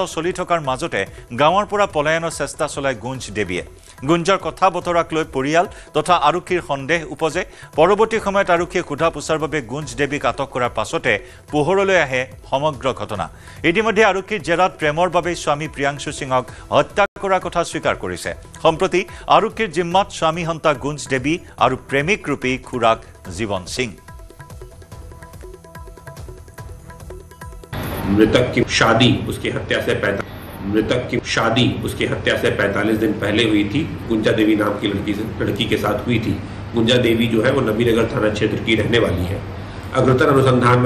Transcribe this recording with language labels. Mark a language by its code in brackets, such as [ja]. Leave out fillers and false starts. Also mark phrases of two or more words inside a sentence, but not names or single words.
[as] চলি থকাৰ মাজতে গাঁৱৰ পৰা পলায়নৰ চেষ্টা চলাই গুঞ্জ দেৱীয়ে গুঞ্জৰ কথা বতৰাক লৈ পৰিয়াল তথা আৰক্ষীৰ সন্দেহ উপজে পৰৱৰ্তী সময়ত আৰক্ষীয়ে সোধা পোছাৰ বাবে গুঞ্জ দেৱীক আটক কৰাৰ পাছতে পোহৰলৈ আহে সমগ্ৰ ঘটনা ইতিমধ্যে আৰক্ষীৰ জেৰাত প্ৰেমৰ বাবে স্বামী প্ৰিয়াংশু সিঙক হত্যা কৰাৰ কথা স্বীকাৰ কৰিছে সম্প্ৰতি আৰক্ষীৰ জিম্মাত স্বামী হন্তা [hi] गुंज देवी और प्रेमिक रूपी खुराक जीवन सिंह मृतक की शादी उसकी हत्या से 45 दिन पहले हुई थी गुंजा देवी नाम की लड़की के साथ हुई थी गुंजा देवी जो है वो नबीनगर थाना क्षेत्र की रहने वाली है अग्रतर अनुसंधान में